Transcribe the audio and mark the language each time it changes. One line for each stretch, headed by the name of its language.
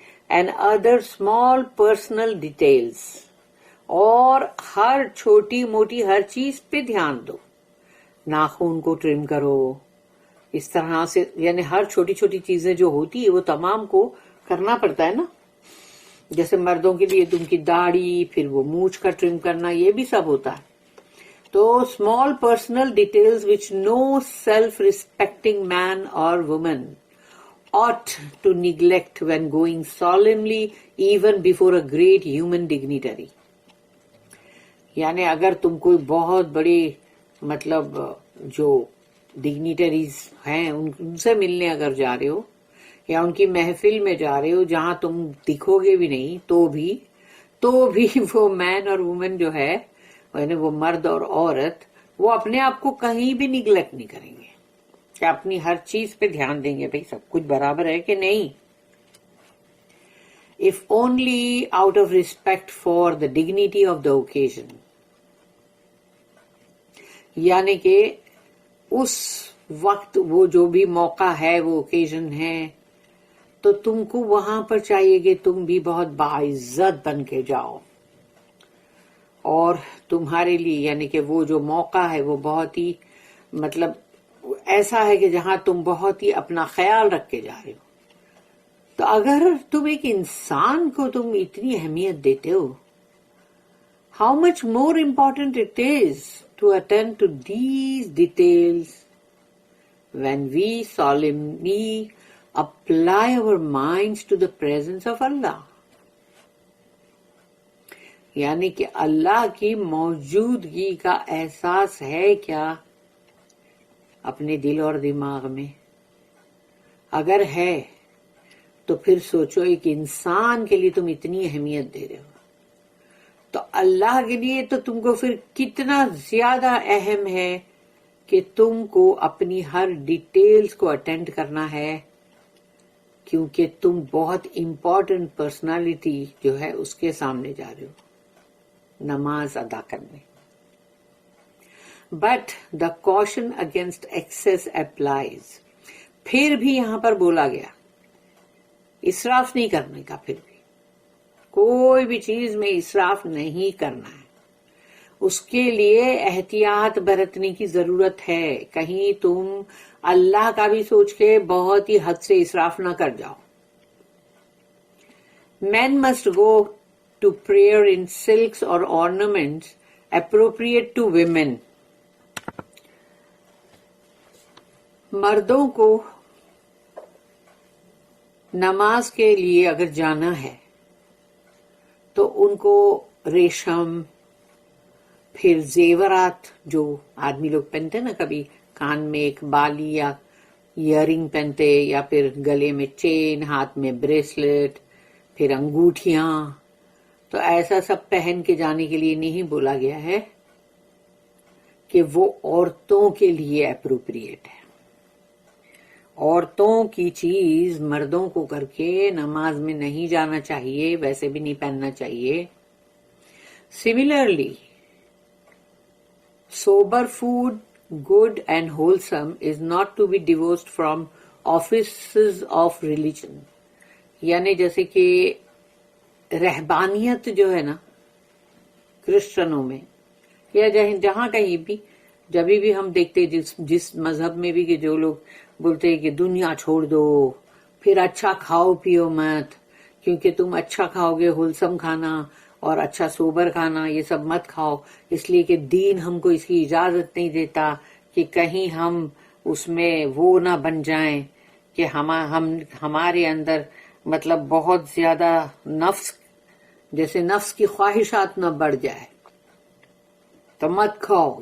English: and other small personal details,
Urdu: اور ہر چھوٹی موٹی ہر چیز پہ دھیان دو. ناخون کو ٹرم کرو، اس طرح سے یعنی ہر چھوٹی چھوٹی چیزیں جو ہوتی ہے وہ تمام کو کرنا پڑتا ہے نا. جیسے مردوں کے لیے تم کی داڑھی، پھر وہ مونچھ کا ٹرم کرنا، یہ بھی سب ہوتا ہے.
English: تو small personal details which no self respecting man اور woman ought to neglect when going solemnly even before a great human dignitary.
Urdu: یعنی اگر تم کوئی بہت بڑے مطلب جو ڈگنیٹریز ہیں ان سے ملنے اگر جا رہے ہو یا ان کی محفل میں جا رہے ہو جہاں تم دکھو گے بھی نہیں تو بھی وہ مین اور وومن جو ہے یعنی وہ مرد اور عورت وہ اپنے آپ کو کہیں بھی نیگلیکٹ نہیں کریں گے کہ اپنی ہر چیز پہ دھیان دیں گے بھئی سب کچھ برابر ہے کہ نہیں.
English: if only out of respect for the dignity of the occasion.
Urdu: یعنی کہ اس وقت وہ جو بھی موقع ہے وہ اوکیزن ہے تو تم کو وہاں پر چاہیے کہ تم بھی بہت باعزت بن کے جاؤ اور تمہارے لیے یعنی کہ وہ جو موقع ہے وہ بہت ہی مطلب ایسا ہے کہ جہاں تم بہت ہی اپنا خیال رکھ کے جا رہے ہو. تو اگر تم ایک انسان کو تم اتنی اہمیت دیتے ہو
English: how much more important it is to attend to these details when we solemnly apply our minds to the presence of Allah.
Urdu: یعنی کہ اللہ کی موجودگی کا احساس ہے کیا اپنے دل اور دماغ میں؟ اگر ہے تو پھر سوچو ایک انسان کے لیے تم اتنی اہمیت دے رہے ہو تو اللہ کے لیے تو تم کو پھر کتنا زیادہ اہم ہے کہ تم کو اپنی ہر ڈیٹیلز کو اٹینڈ کرنا ہے کیونکہ تم بہت امپورٹنٹ پرسنالٹی جو ہے اس کے سامنے جا رہے ہو نماز ادا کرنے.
English: But the caution against excess applies.
Urdu: پھر بھی یہاں پر بولا گیا اسراف نہیں کرنے کا. پھر بھی کوئی بھی چیز میں اسراف نہیں کرنا ہے. اس کے لیے احتیاط برتنے کی ضرورت ہے. کہیں تم اللہ کا بھی سوچ کے بہت ہی حد سے اسراف نہ کر جاؤ.
English: Men must go to prayer in silks or ornaments appropriate to women.
Urdu: مردوں کو نماز کے لیے اگر جانا ہے تو ان کو ریشم پھر زیورات جو آدمی لوگ پہنتے نا کبھی کان میں ایک بالی یا ایئر رنگ پہنتے یا پھر گلے میں چین ہاتھ میں بریسلیٹ پھر انگوٹھیاں تو ایسا سب پہن کے جانے کے لیے نہیں بولا گیا ہے کہ وہ عورتوں کے لیے اپروپریٹ ہے. عورتوں کی چیز مردوں کو کر کے نماز میں نہیں جانا چاہیے ویسے بھی نہیں پہننا چاہیے.
English: Similarly, sober food, good and wholesome, is not to be divorced from offices of religion.
Urdu: یعنی جیسے کہ رہبانیت جو ہے نا کرسچنوں میں یا جہاں کہیں بھی جب بھی ہم دیکھتے جس مذہب میں بھی کہ جو لوگ بولتے ہیں کہ دنیا چھوڑ دو پھر اچھا کھاؤ پیو مت کیونکہ تم اچھا کھاؤ گے ہولسم کھانا اور اچھا سوبر کھانا یہ سب مت کھاؤ اس لیے کہ دین ہم کو اس کی اجازت نہیں دیتا کہ کہیں ہم اس میں وہ نہ بن جائیں کہ ہمارے اندر مطلب بہت زیادہ نفس جیسے نفس کی خواہشات نہ بڑھ جائے تو مت کھاؤ.